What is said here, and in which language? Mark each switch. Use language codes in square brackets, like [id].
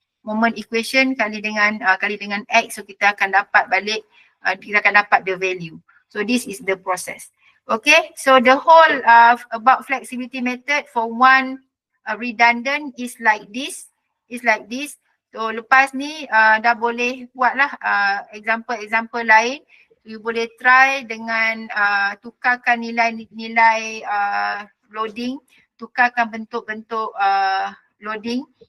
[ms] Moment equation kali dengan X, so kita akan dapat balik, kita akan dapat [en] the value. So this is the process. Okay, so the whole about flexibility method for one redundant is like this. [ms] So lepas ni dah boleh buatlah example lain. You boleh try dengan tukarkan nilai loading, tukarkan bentuk-bentuk loading.